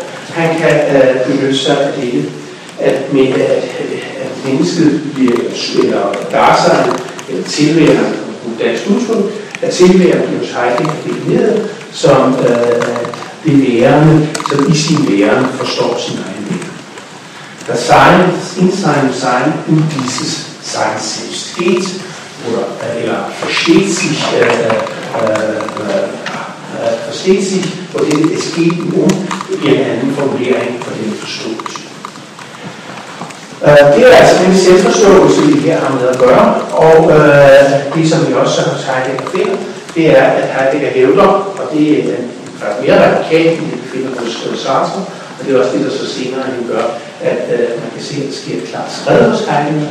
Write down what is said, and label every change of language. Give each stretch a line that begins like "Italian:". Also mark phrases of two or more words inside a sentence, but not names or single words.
Danish: Han kan benytte sig af det, at mennesket eller Dasein, eller tilværende, på dansk udtryk, at tilværende bliver hos Heidegger defineret som det værende, som i sin væren forstår sin egen væren.
German: Das Sein in seinem Sein und dieses Sein selbst geht, eller versteht sich,
Danish: og det
German: es geht
Danish: um en anden formulering for den forståelse. Det er altså den selvforståelse, vi her har med at gøre, og det som vi også hos Heidegger finder, det er, at Heidegger hævder, og det er faktisk mere radikalt, end det finder hos Sartre, og det er også det, der så senere han gør, at man kan se, at der sker et klart skred hos Heidegger.